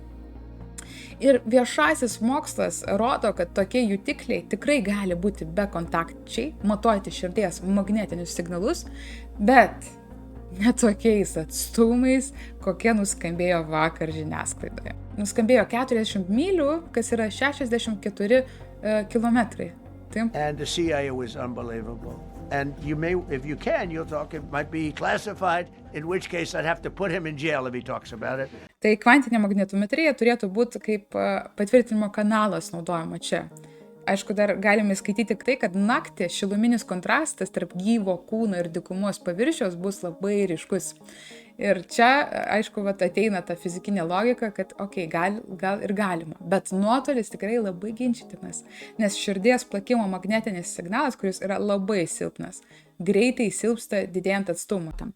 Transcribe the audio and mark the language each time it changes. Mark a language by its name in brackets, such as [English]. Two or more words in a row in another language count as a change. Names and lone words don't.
[Lithuanian] Ir viešasis mokslas rodo, kad tokie jutikliai tikrai gali būti bekontaktčiai, matuoti širdies magnetinius signalus, bet ne tokiais atstumais, kokie nuskambėjo vakar žiniasklaidoje. Nuskambėjo 40 mylių, kas yra 64 kilometrai. [English] And the CIA was unbelievable. And you may, if you can, you'll talk, it might be classified, in which case I'd have to put him in jail if he talks about it. [Lithuanian] Tai kvantinė magnetometrija turėtų būti kaip patvirtinimo kanalas naudojama čia. Aišku, dar galime skaityti tik tai, kad naktį šiluminis kontrastas tarp gyvo kūno ir dykumos paviršiaus bus labai ryškus. Ir čia, aišku, ateina ta fizikinė logika, kad gal ir galima, bet nuotolis tikrai labai ginčytinas, nes širdies plakimo magnetinis signalas, kuris yra labai silpnas, greitai silpsta didėjant atstumą tam.